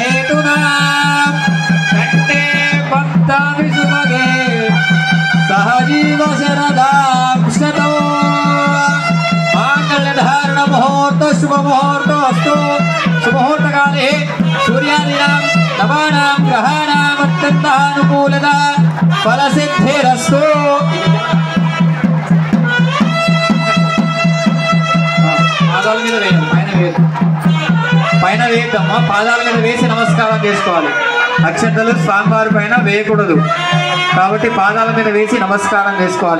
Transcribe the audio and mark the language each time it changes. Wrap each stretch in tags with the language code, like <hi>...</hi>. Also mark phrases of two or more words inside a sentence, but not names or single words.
<sa>जीवनहेतुना कण्ठे भक्ताभिसुमगे सह तथैव शरदां शतो माङ्गल्यधारण मुहूर्त शुभ मुहूर्तोऽस्तु सुमुहूर्तकाले सूर्यादीनां नवानां ग्रहाणाम् अत्यन्तानुकूलता फलसिद्धिरस्तु।</sa> <te>పాదాల మీద వేయండి, పైన వేద్దామా, పాదాల మీద వేసి నమస్కారం చేసుకోవాలి. అక్షంతలు స్వామివారి పైన వేయకూడదు కాబట్టి పాదాల మీద వేసి నమస్కారం చేసుకోవాలి.</te>